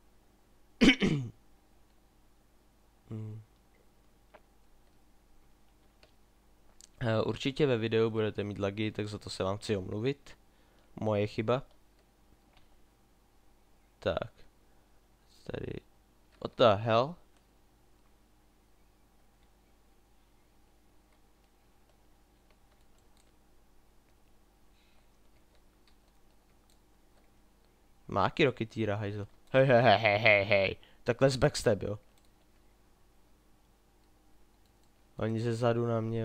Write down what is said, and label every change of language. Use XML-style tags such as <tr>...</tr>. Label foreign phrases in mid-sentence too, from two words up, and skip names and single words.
<cs>Určitě ve videu budete mít lagy, tak za to se vám chci omluvit. Moje chyba. Tak. Tady.</cs> <en>What the hell?</en> <cs>Má jaký roketýra, hajzl. Hej. Takhle z backstab, jo. Oni ze zadu na mě.</cs>